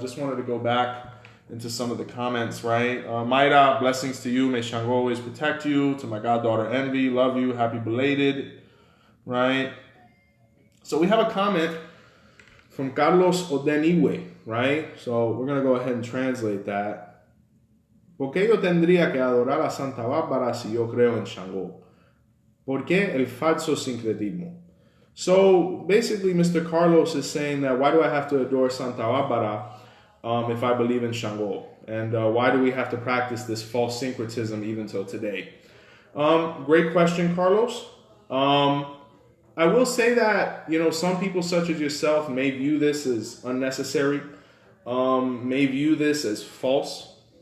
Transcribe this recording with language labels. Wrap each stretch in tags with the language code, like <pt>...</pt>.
<en>Just wanted to go back into some of the comments, right? Mayra, blessings to you. May Shango always protect you. To my goddaughter Envy, love you. Happy belated, right? So we have a comment from Carlos Odeniwe, right? So we're going to go ahead and translate that.</en> <es>¿Por qué yo tendría que adorar a Santa Bárbara si yo creo en Shango? ¿Por qué el falso sincretismo?</es> <en>So basically, Mr. Carlos is saying that why do I have to adore Santa Bárbara if I believe in Shango? And why do we have to practice this false syncretism even till today? Great question, Carlos. I will say that, some people such as yourself may view this as unnecessary, may view this as false.</en>